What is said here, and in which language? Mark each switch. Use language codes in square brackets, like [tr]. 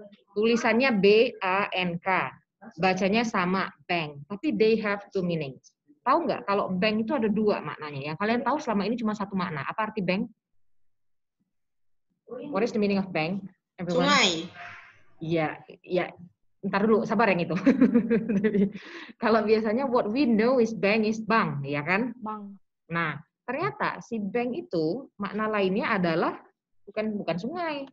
[id] Tulisannya B-A-N-K, bacanya sama, bank, tapi [en] they have two meanings. [id] Tahu nggak kalau bank itu ada dua maknanya? Yang kalian tahu selama ini cuma satu makna. Apa arti bank? [en] What is the meaning of bank? Everyone? [id] Sungai. Iya, ya. Ntar dulu, sabar yang itu. Kalau biasanya [en] what we know is bank is bank, [id] ya kan? Bang. Nah, ternyata si bank itu makna lainnya adalah bukan sungai.